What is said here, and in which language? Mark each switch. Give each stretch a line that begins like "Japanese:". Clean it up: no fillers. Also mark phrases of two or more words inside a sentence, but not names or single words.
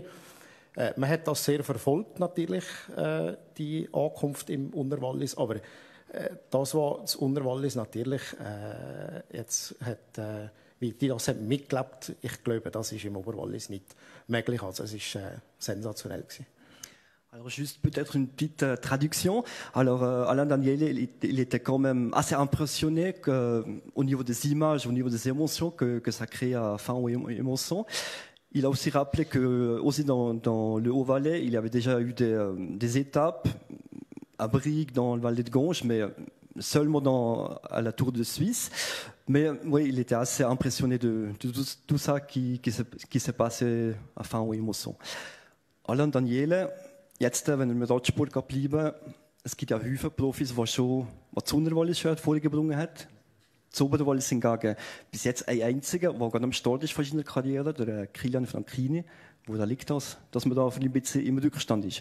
German: Man hat das sehr verfolgt, natürlich, die Ankunft im Unterwallis, aber das, was das Unterwallis natürlich jetzt hat, wie die das haben mitgelebt, ich glaube, das ist im Oberwallis nicht möglich. Also es war sensationell gewesen.
French: Alors juste peut-être une petite traduction. Alors Alain Daniele, il était quand même assez impressionné au niveau des images, au niveau des émotions que ça crée à fin aux émotions. Il a aussi rappelé que aussi dans le Haut-Valais, il y avait déjà eu des étapes à Brigue, dans le Valais de Gonge, mais seulement à la Tour de Suisse. Mais oui, il était assez impressionné de tout ça qui s'est passé à fin aux émotions.
German: Alain Daniele, jetzt, wenn wir dort Sport bleiben, es gibt ja viele Profis, die schon das Unterwallis schon vorgebracht haben. Das Oberwallis hingegen bis jetzt ein einziger, der gerade am Start ist von seiner Karriere, der Kilian Franchini. Woran liegt das, dass man da ein bisschen im Rückstand ist?